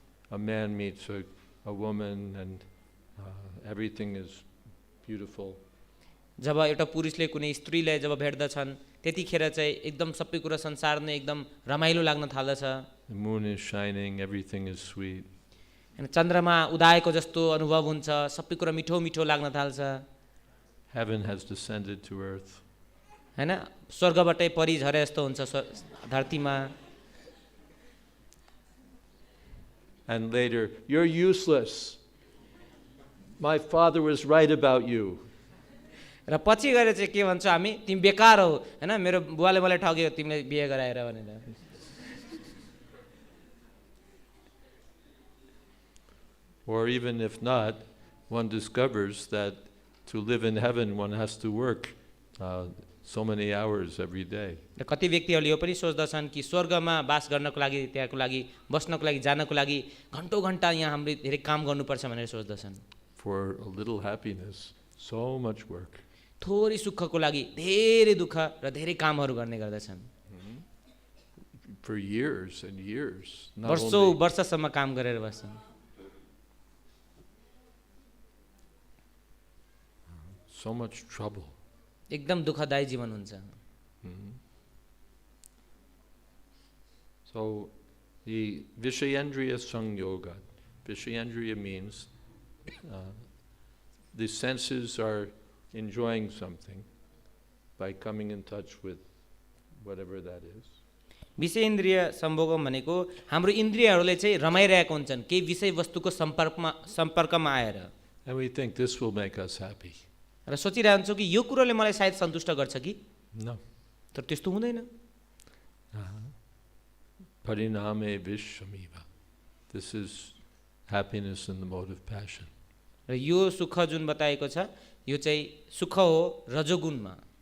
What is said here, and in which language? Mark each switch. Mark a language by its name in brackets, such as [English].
[English] A man meets a woman and everything is beautiful. [Nepali] जब एउटा पुरुषले कुनै स्त्रीलाई जब भेट्दछन् त्यतिखेर चाहिँ एकदम सबै कुरा संसार नै एकदम रमाइलो लाग्न थाल्दछ। [English] The moon is shining, everything is sweet. [Nepali] चन्द्रमा उदाएको जस्तो अनुभव हुन्छ, सबै कुरा मिठो मिठो लाग्न थाल्छ। [English] Heaven has descended to earth. [Nepali] हैन, स्वर्गबाटै परी झरे जस्तो हुन्छ धरतीमा। [English] And later, you're useless. My father was right about you. [Nepali] र पछि गएर चाहिँ के भन्छ हामी, तिमी बेकार हौ, हैन, मेरो बुवाले मलाई ठग्यो, तिमीले बिहे गराएर भनेर। [English] Or even if not, one discovers that to live in heaven one has to work so many hours every day. [Nepali] र कति व्यक्तिहरूले यो पनि सोच्दछन् कि स्वर्गमा वास गर्नको लागि, त्यहाँको लागि बस्नको लागि, जानको लागि घण्टौं घण्टा यहाँ हामीले धेरै काम गर्नुपर्छ भनेर सोच्दछन्। [English] For a little happiness, so much work. [Nepali] थोरै सुखको लागि धेरै दुःख र धेरै कामहरू गर्ने गर्दछन्। [English] For years and years. [Nepali] वर्षौं वर्षसम्म काम गरेर बस्छन्। [English] So much trouble. [Nepali] एकदम दुःखदायी जीवन हुन्छ। [English] So the Vishayendriya Sangyoga. Vishayendriya means the senses are enjoying something by coming in touch with whatever that is. [Nepali] विषयेन्द्रिय सम्भोगम भनेको हाम्रो इन्द्रियहरूले चाहिँ रमाइरहेका हुन्छन् केही विषय वस्तुको सम्पर्कमा आएर। [English] And we think this will make us happy. [Nepali] र सोचिरहन्छौँ कि यो कुरोले मलाई सायद सन्तुष्ट गर्छ कि? [English] No. [Nepali] तर त्यस्तो हुँदैन। [Sanskrit] Pariṇāme viṣamiva. [English] This is happiness in the mode of passion. [Nepali] र यो सुख जुन बताएको छ यो चाहिँ सुख हो रजोगुणमा।